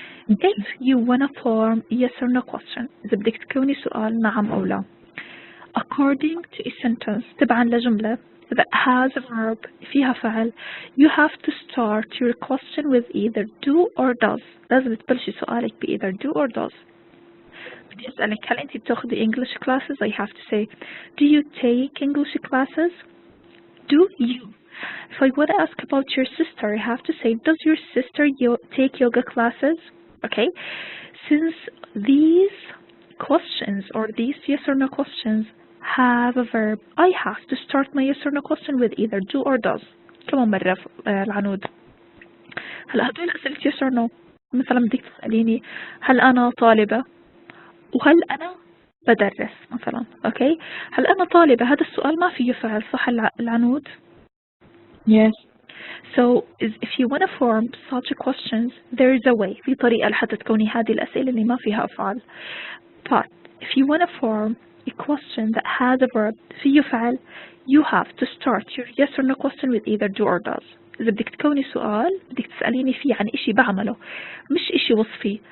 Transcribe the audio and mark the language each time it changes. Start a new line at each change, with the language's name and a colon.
English: If you want to form yes or no question,
Arabic: إذا بدك تكوني سؤال نعم أو لا.
English: According to a sentence,
Arabic: تبعا لجملة
English: that has a verb
Arabic: فيها فعل,
English: you have to start your question with either do or does.
Arabic: لازم تبلشي سؤالك بإ
English: either do or does.
Arabic: بدي أسألك هل أنت بتاخذي
English: English classes? I have to say, do you take English classes? Do you? If I want to ask about your sister, I have to say, does your sister take yoga classes? Okay, since these questions or these yes or no questions have a verb, I have to start my yes or no question with either do or does.
Arabic: كمان مرة العنود. هلا هدول أسئلة
English: yes or no.
Arabic: مثلا بدك تسأليني هل أنا طالبة وهل أنا بدرس مثلا. Okay, هل أنا طالبة هذا السؤال ما فيه فعل صح العنود؟
English: Yes. So if you want to form such questions, there is a way.
Arabic: في طريقة لحتى تكوني هذه الأسئلة اللي ما فيها أفعال.
English: But if you want to form a question that has a verb
Arabic: فيه فعل,
English: you have to start your yes or no question with either do or does.
Arabic: إذا بدك تكوني سؤال بدك تسأليني فيه عن إشي بعمله مش إشي وصفي.